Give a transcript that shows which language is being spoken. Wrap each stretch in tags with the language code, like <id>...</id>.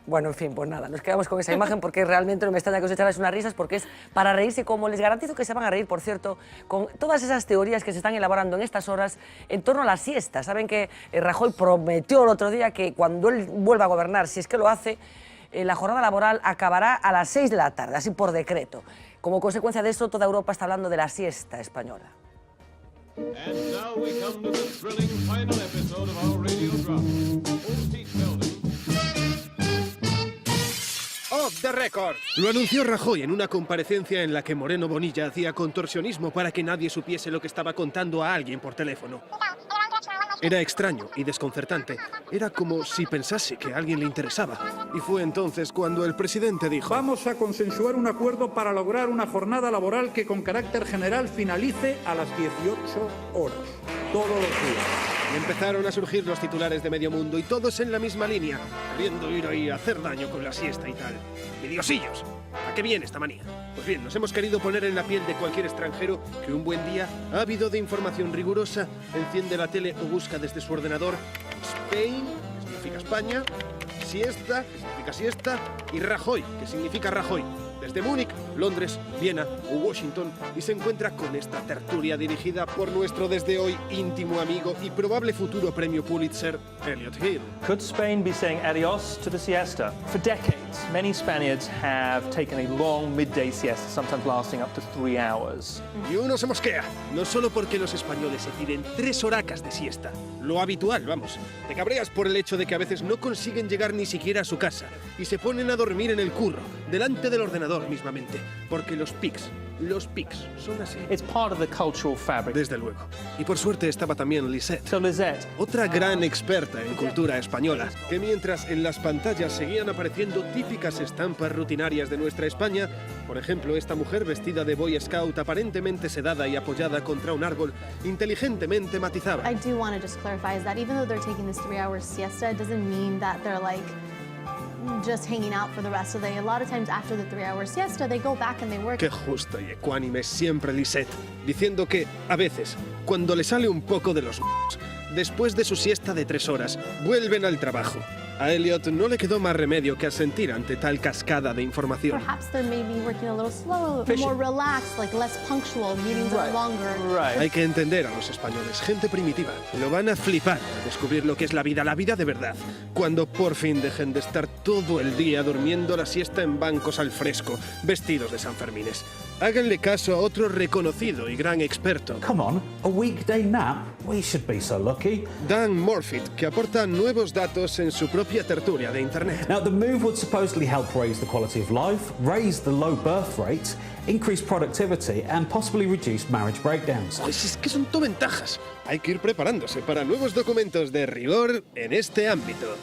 <es>Bueno, en fin, pues nada, nos quedamos con esa imagen porque realmente no me extraña que os echarais unas risas porque es para reírse, como les garantizo que se van a reír, por cierto, con todas esas teorías que se están elaborando en estas horas en torno a la siesta. Saben que Rajoy prometió el otro día que cuando él vuelva a gobernar, si es que lo hace, la jornada laboral acabará a las 6 de la tarde, así por decreto. Como consecuencia de eso, toda Europa está hablando de la siesta española.</es> <en>And now we come to the thrilling final episode of our radio drama. Off the record.</en> <es>Lo anunció Rajoy en una comparecencia en la que Moreno Bonilla hacía contorsionismo para que nadie supiese lo que estaba contando a alguien por teléfono. Era extraño y desconcertante. Era como si pensase que a alguien le interesaba. Y fue entonces cuando el presidente dijo: vamos a consensuar un acuerdo para lograr una jornada laboral que con carácter general finalice a las 18 horas, todos los días. Y empezaron a surgir los titulares de medio mundo y todos en la misma línea, queriendo ir ahí a hacer daño con la siesta y tal. ¡Idiosillos! ¿A qué viene esta manía? Pues bien, nos hemos querido poner en la piel de cualquier extranjero que un buen día, ávido de información rigurosa, enciende la tele o busca desde su ordenador Spain, que significa España, siesta, que significa siesta, y Rajoy, que significa Rajoy. Desde Múnich, Londres, Viena o Washington, y se encuentra con esta tertulia dirigida por nuestro desde hoy íntimo amigo y probable futuro premio Pulitzer, Elliot Hill.</es> <en>Could Spain be saying adios to the siesta? For decades, many Spaniards have taken a long midday siesta, sometimes lasting up to 3 hours.</en> <es>Y uno se mosquea, no solo porque los españoles se tiren 3 horacas de siesta, lo habitual, vamos. Te cabreas por el hecho de que a veces no consiguen llegar ni siquiera a su casa y se ponen a dormir en el curro, delante del ordenador mismamente, porque los pics son así.</es> <en>It's part of the cultural fabric.</en> <es>Desde luego. Y por suerte estaba también Lisette.</es> <en>So Lisette,</en> <es>otra gran experta en cultura española, que mientras en las pantallas seguían apareciendo típicas estampas rutinarias de nuestra España, por ejemplo, esta mujer vestida de Boy Scout aparentemente sedada y apoyada contra un árbol, inteligentemente matizaba.</es> <en>I do want to just clarify is that even though they're taking this 3-hour siesta, it doesn't mean that they're like just hanging out for the rest of the day. A lot of times after the 3-hour siesta, they go back and they work.</en> <es>Qué justo y ecuánime siempre Lisette, diciendo que, a veces, cuando le sale un poco de los después de su siesta de 3 horas, vuelven al trabajo. A Elliot no le quedó más remedio que asentir ante tal cascada de información.</es> <en>Perhaps they're maybe working a little slow, more relaxed, like less punctual, meetings are longer.</en> <es>Hay que entender a los españoles, gente primitiva. Lo van a flipar al descubrir lo que es la vida de verdad. Cuando por fin dejen de estar todo el día durmiendo la siesta en bancos al fresco, vestidos de Sanfermines. Háganle caso a otro reconocido y gran experto.</es> <en>Come on, a weekday nap? We should be so lucky.</en> <es>Dan Morfitt, que aporta nuevos datos en su propia tertulia de internet.</es> <en>Now, the move would supposedly help raise the quality of life, raise the low birth rate, increase productivity and possibly reduce marriage breakdowns.</en> <es>Pues es que son todo ventajas. Hay que ir preparándose para nuevos documentos de rigor en este ámbito.</es>